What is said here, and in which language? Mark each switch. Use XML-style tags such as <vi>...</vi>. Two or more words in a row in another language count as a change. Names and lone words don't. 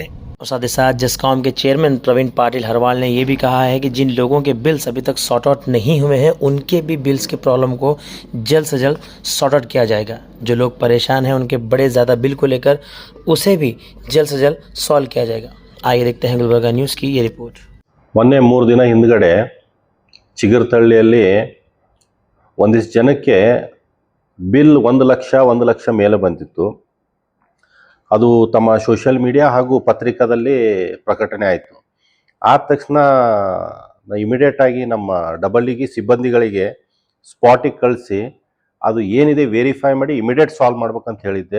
<hi>और साथ ही साथ जिस्कॉम के चेयरमैन प्रवीण पाटिल हरवाल ने यह भी कहा है कि जिन लोगों के बिल्स अभी तक</hi> <en>sort out</en> <hi>नहीं हुए हैं उनके भी बिल्स के प्रॉब्लम को जल्द से जल्द</hi> <en>sort out</en> <hi>किया जाएगा। जो लोग परेशान हैं उनके बड़े ज़्यादा बिल को लेकर उसे भी जल्द से जल्द सॉल्व किया जाएगा। आइए देखते हैं गुलबर्गा न्यूज़ की ये रिपोर्ट।</hi> <kn>ಮೊನ್ನೆ 3 ದಿನ ಹಿಂದ್ಗಡೆ ಚಿಗರ್ತಳ್ಳಿಯಲ್ಲಿ ಒಂದಿಷ್ಟು ಜನಕ್ಕೆ ಬಿಲ್ 1 ಲಕ್ಷ ಮೇಲೆ ಬಂದಿತ್ತು. ಅದು ತಮ್ಮ</kn> <en>social media</en> <kn>ಹಾಗೂ ಪತ್ರಿಕಾದಲ್ಲಿ ಪ್ರಕಟಣೆ ಆಯಿತು. ಆದ ತಕ್ಷಣ ಇಮಿಡಿಯೇಟ್ ಆಗಿ ನಮ್ಮ ಡಬಲ್ಇಗೆ ಸಿಬ್ಬಂದಿಗಳಿಗೆ ಸ್ಪಾಟಿಗೆ ಕಳಿಸಿ ಅದು ಏನಿದೆ ವೆರಿಫೈ ಮಾಡಿ</kn> <en>immediate solve</en> <kn>ಮಾಡ್ಬೇಕಂತ ಹೇಳಿದ್ದೆ.</kn>